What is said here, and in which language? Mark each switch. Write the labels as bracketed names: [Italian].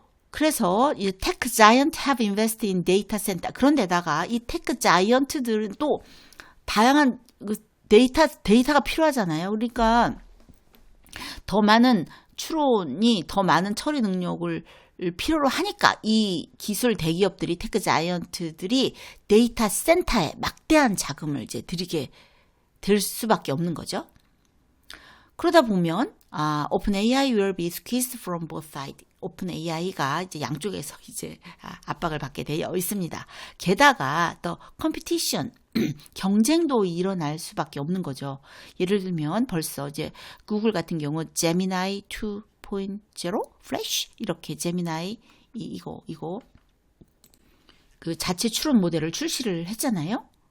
[Korean] 그래서 이 테크 자이언트 [English] have invested in data center. [Korean] 그런데다가 이 테크 자이언트들은 또 다양한 데이터가 필요하잖아요. 그러니까 더 많은 추론이 더 많은 처리 능력을 필요로 하니까 이 기술 대기업들이 테크 자이언트들이 데이터 센터에 막대한 자금을 이제 들이게 될 수밖에 없는 거죠. 그러다 보면 [English] OpenAI will be squeezed from both sides. [Korean] OpenAI가 이제 양쪽에서 이제 압박을 받게 되어 있습니다. 게다가 또 컴피티션 경쟁도 일어날 수밖에 없는 거죠. 예를 들면 벌써 이제 구글 같은 경우 제미나이 2.0 플래시 이렇게 제미나이 이거 그 자체 추론 모델을 출시를 했잖아요.